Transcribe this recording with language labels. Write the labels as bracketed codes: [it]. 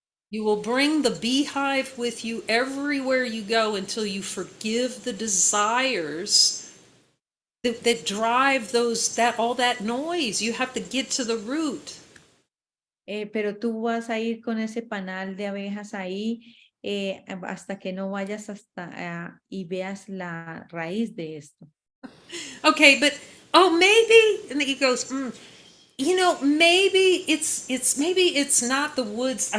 [en] You will bring the beehive with you everywhere you go until you forgive the desires that drive all that noise. You have to get to the root. [es] Pero tú vas a ir con ese panal de abejas ahí hasta que no vayas hasta y veas la raíz de esto. [en] Okay, but oh, maybe, and he goes, you know, maybe it's not the woods.